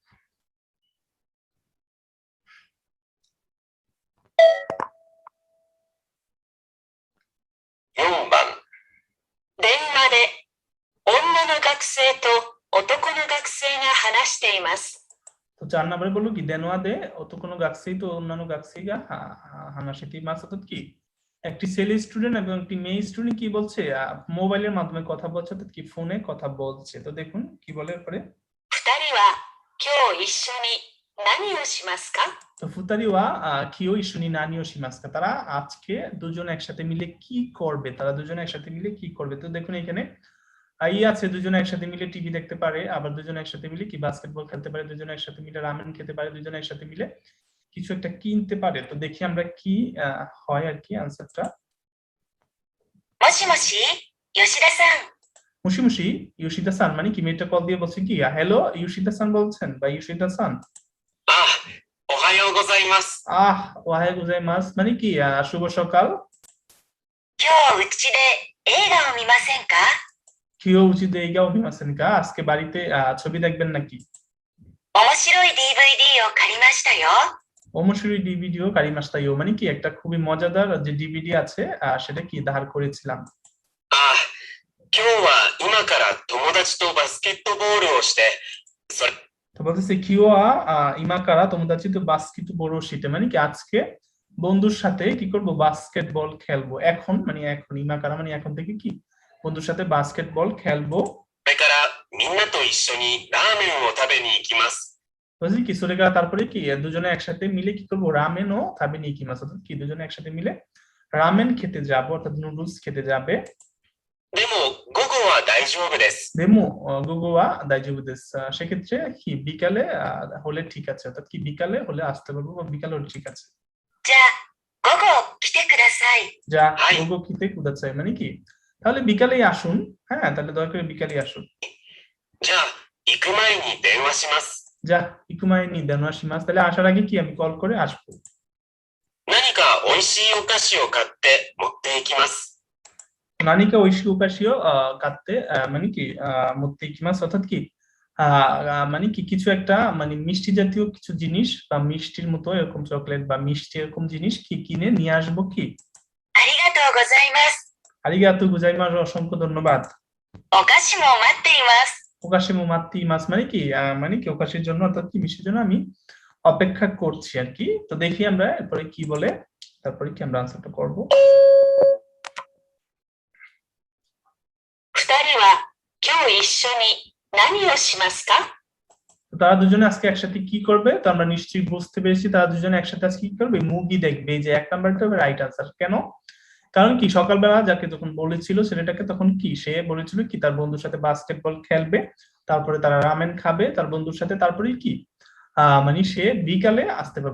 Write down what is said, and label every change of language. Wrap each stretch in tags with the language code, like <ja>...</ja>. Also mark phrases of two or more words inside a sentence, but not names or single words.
<ja>4 番、電話で女の学生と男の学生が話しています。</ja> <bn>তো 4 নম্বরে বললো কি</bn> <ja>電話で男の学生と女の学生が話しています</ja> <bn>অর্থাৎ কি একটি ছেলে স্টুডেন্ট এবং একটি মেয়ে স্টুডেন্ট কি বলছে মোবাইলের মাধ্যমে কথা বলছে অর্থাৎ কি ফোনে কথা বলছে তো দেখুন কি বলে এরপরে</bn> <ja>二人は今日一緒に何をしますか？</ja> <bn>তো</bn> <ja>二人は今日一緒に何をしますか</ja> <bn>তারা আজকে দুজন একসাথে মিলে কি করবে তারা দুজন একসাথে মিলে কি করবে তো দেখুন এখানে আছে দুজন একসাথে মিলে টিভি দেখতে পারে আবার দুজন একসাথে মিলে কি বাস্কেটবল খেলতে পারে দুজন একসাথে মিলে রামেন খেতে পারে দুজন একসাথে মিলে কিছু একটা কিনতে পারে তো দেখি আমরা কি হয় আর কি আনসারটা</bn> <ja>もしもし、吉田さん。もしもし吉田さん</ja> <bn>মানে কি মেয়েটা কল দিয়ে বলছে কি হ্যালো ইউশিদা সান বলছেন বা ইউশিদা সান</bn> <ja>あ、おはようございます。おはようございます</ja> <bn>মানে কি শুভ সকাল</bn> <ja>今日うちで映画を見ませんか？今日うちで映画を見ませんか</ja> <bn>আজকে বাড়িতে ছবি দেখবেন নাকি</bn> <ja>面白い DVD を借りましたよ。面白いDVDを借りましたよ</ja> <bn>মানে কি একটা খুবই মজাদার যে ডিভিডি আছে সেটা কি ধার করেছিলাম</bn> <ja>あ、今日は今から友達とバスケットボールをして、それ</ja> <bn>তো বলতেছে</bn> <ja>今日は今から友達とバスケットボールをして</ja> <bn>মানে কি আজকে বন্ধুর সাথে কি করব বাস্কেটবল খেলবো এখন মানে এখন ইমাকারা মানে এখন থেকে কি বন্ধুর সাথে বাস্কেটবল খেলবো</bn> <ja>それからみんなと一緒にラーメンを食べに行きます。</ja> <bn>বুঝলি কি সুরেগা তারপরে কি দুজনে একসাথে মিলে কি করবো রামেন ও খাবে নি কি মাস অর্থাৎ কি দুজনে একসাথে মিলে রামেন খেতে যাবো অর্থাৎ নুডলস খেতে যাবে</bn> <ja>でも午後は大丈夫です。でも午後は大丈夫です</ja> <bn>সেক্ষেত্রে কি বিকালে হলে ঠিক আছে অর্থাৎ কি বিকালে হলে আসতে পারবো বা বিকালে হলে ঠিক আছে</bn> <ja>じゃあ、午後来てください。 যা হাই। 午後来てください</ja> <bn>মানে কি তাহলে বিকালেই আসুন হ্যাঁ তাহলে দয়া করে বিকালেই আসুন</bn> <ja>じゃあ行く前に電話します。じゃあ行く前に電話します</ja> <bn>তাহলে আসার আগে কি আমি কল করে আসবো</bn> <ja>何か美味しいお菓子を買って持っていきます。何か美味しいお菓子を買って</ja> <bn>মানে কি</bn> <ja>持っていきます</ja> <bn>অর্থাৎ কি মানে কি কিছু একটা মানে মিষ্টি জাতীয় কিছু জিনিস বা মিষ্টির মতো এরকম চকলেট বা মিষ্টি এরকম জিনিস কি কিনে নিয়ে আসবো কি</bn> <ja>ありがとうございます。ありがとうございます</ja> <bn>অসংখ্য ধন্যবাদ</bn> <ja>お菓子も待っています。お菓子も待っています</ja> <bn>মানে কি ওকাশির জন্য অর্থাৎ কি মিষ্টির জন্য আমি অপেক্ষা করছি আর কি তো দেখি আমরা এরপরে কি বলে তারপরে কি আমরা আনসারটা করব</bn> <ja>二人は今日一緒に何をしますか？</ja> <bn>তো তারা দুজনে আজকে একসাথে কি করবে তো আমরা নিশ্চয়ই বুঝতে পেরেছি তারা দুজনে একসাথে আজকে কি করবে মুভি দেখবে এই যে এক নাম্বারটা হবে</bn> <en>right answer</en> <bn>কেন কারণ কি সকালবেলা যাকে যখন বলেছিল ছেলেটাকে তখন কি সে বলেছিল কি তার বন্ধুর সাথে বাস্কেটবল খেলবে তারপরে তারা রামেন খাবে তার বন্ধুর সাথে তারপরে কি মানে সে বিকালে আসতে পারবে</bn>